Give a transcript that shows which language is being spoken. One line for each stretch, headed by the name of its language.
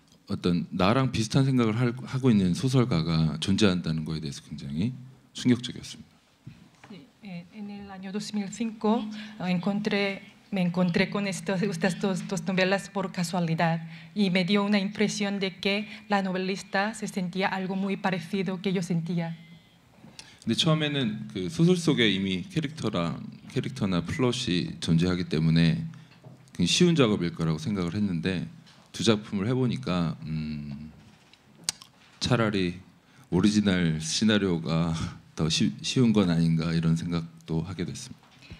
Korean: 어떤 나랑 비슷한 생각을 하고 있는 소설가가 존재한다는 거에 대해서 굉장히 충격적이었습니다.
Spanish: En el año 2005 me encontré con estas dos novelas por casualidad y me dio una impresión de que la novelista se sentía algo muy parecido que yo sentía.
Korean: 근데 처음에는 그 소설 속에 이미 캐릭터나 플롯이 존재하기 때문에 굉장히 쉬운 작업일 거라고 생각을 했는데 두 작품을 해보니까 차라리 오리지널 시나리오가 더 쉬운 건 아닌가 이런 생각도 하게 됐습니다.